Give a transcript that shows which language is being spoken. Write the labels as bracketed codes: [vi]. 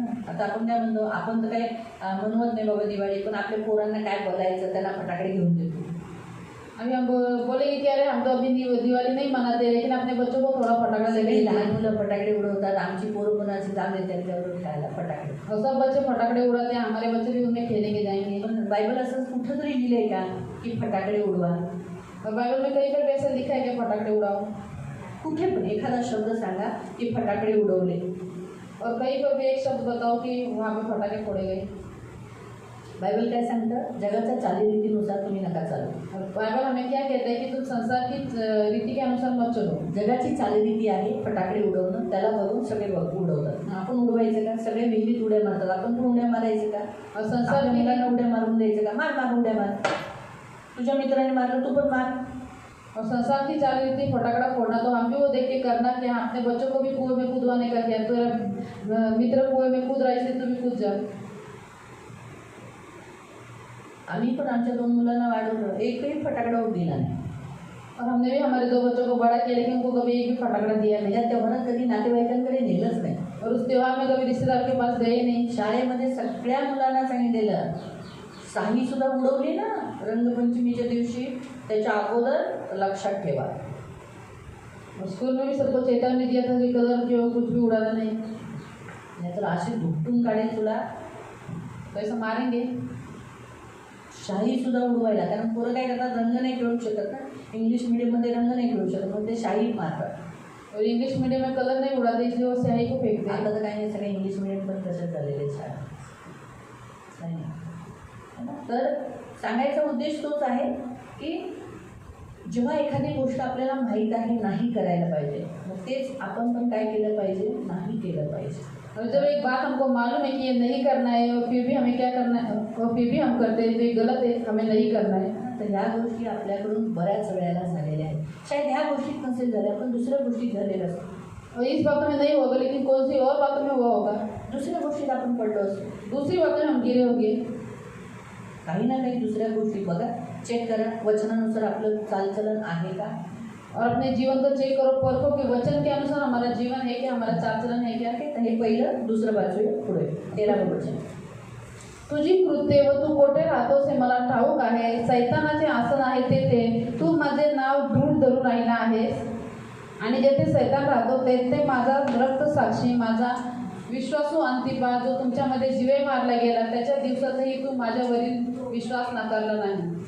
[mr] आता आपण काय म्हणतो, आपण तर काय मनवत नाही बाबा दिवाळी, पण आपल्या पोरांना काय बोलायचं, त्यांना फटाकडे घेऊन देतो. [hi] अभी हम बोलेंगे कि अरे हम तो अभी दिवाली नहीं मनाते, लेकिन अपने बच्चों को थोड़ा फटाका दे [mr] सगळे [hi] देते. [mr] लहान मुलं फटाकडे उडवतात, आमची पोरं पण अशी जाम देतात त्यावर खायला फटाकडे. [hi] और सब बच्चे फटाकड़े उड़ाते हैं, हमारे बच्चे भी उनमें खेलेंगे जाएंगे. [mr] पण बायबल असं कुठं तरी लिहिलंय का की फटाकडे उडवा? [hi] और बाइबल में कहीं पर भी ऐसा लिखा है कि फटाकड़े उड़ाओ. [mr] कुठे पण एखादा शब्द सांगा की फटाकडे उडवले. [hi] और कहीं पर भी एक शब्द बताओ कि वहाँ पे फटाके फोड़े गए. [mr] बायबल काय सांगतं, जगाच्या चालीरीतीनुसार तुम्ही नका चालू. [hi] और बाइबल हमें क्या कहता है कि तुम संसार की रीति के अनुसार मत चलो. [mr] जगाची चालीरीती आहे फटाकडे उडवणं, त्याला बघून सगळे उडवतात. आपण उडवायचं का? सगळे विहिरीत उड्या मारतात, आपण पण उड्या मारायचं का? [hi] और संसार [mr] आपल्या [hi] की [mr] मुलांना उड्या मारून द्यायचं का? मार मार उड्या मार, तुझ्या मित्राने मारलं तू पण मार. [hi] और संसार की चाल रीति फटाकड़ा फोड़ना, तो हम भी वो देख के करना कि हाँ अपने बच्चों को भी कुएं में कूदवाने का किया. तो मित्र कुएं में कूद रहा है इसलिए तू भी कूद जा. [mr] आम्ही पण आमच्या 2 मुलांना वाढवलं, एकही फटाकडा दिला नाही. [hi] और हमने भी हमारे 2 बच्चों को बड़ा किया, लेकिन उनको कभी एक भी फटाकड़ा दिया नहीं. [mr] या तेव्हारात कधी नातेवाईकांकडे नेलंच नाही. [hi] और उस त्योहार में कभी रिश्तेदार के पास गए नहीं. [mr] शाळेमध्ये सगळ्या मुलांना सांगितलेलं, साही सुद्धा उडवली ना रंगपंचमीच्या दिवशी, त्याच्या अगोदर लक्षात ठेवा. [hi] और स्कूल में भी सबको चेतावनी दिया था कि कलर जो कुछ भी उड़ाना नहीं. [mr] नाहीतर अशी धुपटून काढेल तुला, [hi] तो ऐसा मारेंगे. [mr] शाही सुद्धा उडवायला, कारण पोरं काय करतात, रंग नाही खेळू शकत ना, इंग्लिश मिडियममध्ये रंग नाही खेळू शकत, मग ते शाही मारतात. [hi] और इंग्लिश मीडियम में कलर नहीं उड़ाते, इसलिए वो स्याही को फेंकते हैं. [mr] आता तर काही नाही, सगळे इंग्लिश मिडियम पण तसेच झालेले शाळा. नाही ना? तर सांगायचा उद्देश तोच आहे की जेव्हा एखादी गोष्ट आपल्याला माहीत आहे नाही करायला पाहिजे, मग तेच आपण पण काय केलं पाहिजे, नाही केलं पाहिजे. [hi] और जब एक बात हमको मालूम है कि ये नहीं करना है और फिर भी हमें क्या करना है, और फिर भी हम करते हैं तो ये गलत है, हमें नहीं करना है. [mr] तर ह्या गोष्टी आपल्याकडून बऱ्याच वेळेला झालेल्या आहेत. शायद ह्या गोष्टीत नसेल झाल्या, पण दुसऱ्या गोष्टीत झालेल्या असतात. [hi] और इस बातों में नहीं होगा, लेकिन कौन सी और बातों में हुआ होगा. [mr] दुसऱ्या गोष्टीत आपण पडलो असतो, [hi] दूसरी बातों में हम गिरे होंगे. [mr] काही ना काही दुसऱ्या गोष्टी बघा, चेक करा वचनानुसार आपलं चालचलन आहे का. [hi] और अपने जीवन को चेक करो, परखो कि वचन के अनुसार हमारा जीवन है क्या, हमारा चालचलन है क्या. [mr] तर हे पहिलं, दुसरं बाजू पुढे 13वं वचन. तुझी कृत्ये व तू कोठे राहतोस हे मला ठाऊक आहे. सैतानाचे आसन आहे तेथे तू माझे नाव दृढ धरून राहिला आहेस, आणि जेथे सैतान राहतो तेथे माझा रक्त साक्षी, माझा विश्वासू अंतिपा, जो तुमच्यामध्ये जीवे मारला गेला, त्याच्या दिवसातही तू माझ्यावरील विश्वास नाकारला नाही.